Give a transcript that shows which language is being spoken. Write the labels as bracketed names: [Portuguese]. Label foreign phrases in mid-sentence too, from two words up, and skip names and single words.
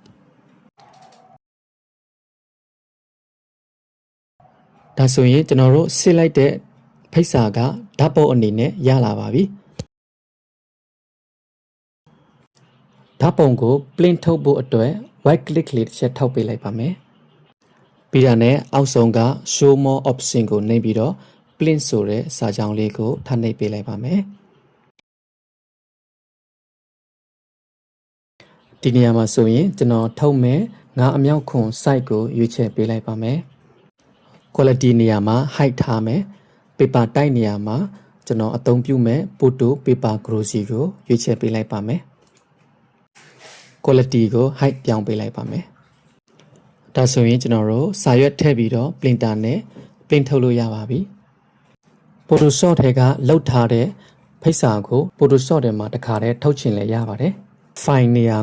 [Burmese] ဒါဆိုရင်ကျွန်တော်တို့စစ်လိုက်တဲ့ဖိတ်စာကဓာတ်ပုံအနေနဲ့ရလာပါပြီဓာတ်ပုံကို print ထုတ်ဖို့အတွက် [English] right click [Burmese] လေးတစ်ချက်ထောက်ပေးလိုက်ပါမယ်ပြီးတာနဲ့အောက်ဆုံးက [English] show more option [Burmese] ကိုနှိပ်ပြီးတော့ print ဆိုတဲ့စာကြောင်းလေးကိုထပ်နှိပ်ပေးလိုက်ပါမယ် ဒီနေရာမှာဆိုရင်ကျွန်တော်ထုတ်မဲ့ငါအမြောက်ခွန် site ကိုရွေးချယ်ပေးလိုက်ပါမယ် quality နေရာမှာ height ထားမယ် [English] paper type [Burmese] နေရာမှာကျွန်တော်အသုံးပြုမဲ့ [English] photo paper glossy [Burmese] ကိုရွေးချယ်ပေးလိုက်ပါမယ် quality ကို height ပြောင်းပေးလိုက်ပါမယ် ဒါဆိုရင်ကျွန်တော်တို့စာရွက်ထည့်ပြီးတော့ printer နဲ့ print ထုတ်လို့ရပါပြီ Photoshop ထဲကလောက်ထားတဲ့ဖိတ်စာကို Photoshop ထဲမှာတစ်ခါတည်းထုတ်ချင်လဲရပါတယ် file နေရာ